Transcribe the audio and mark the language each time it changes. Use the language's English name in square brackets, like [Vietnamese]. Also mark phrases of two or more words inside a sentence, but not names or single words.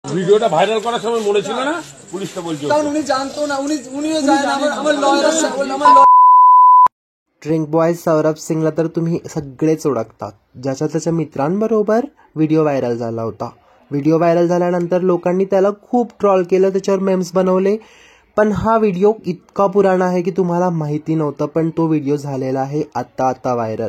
[Bangla] ভিডিওটা ভাইরাল করার সময় মনে ছিল না পুলিশটা বলছে, কারণ উনি জানতো না, উনিও যায় না, আমার লয়ার [English] drink boy [Marathi] सौरभ सिंगला तर तुम्ही सगळेच ओळखतात, ज्याच्या त्याच्या मित्रांबरोबर व्हिडिओ व्हायरल झाला होता. व्हिडिओ व्हायरल झाल्यानंतर लोकांनी त्याला खूप ट्रॉल केलं, त्याच्यावर मेम्स बनवले. पण हा व्हिडिओ इतका पुराणा आहे की तुम्हाला माहिती नव्हतं, पण तो व्हिडिओ झालेला आहे आता व्हायरल.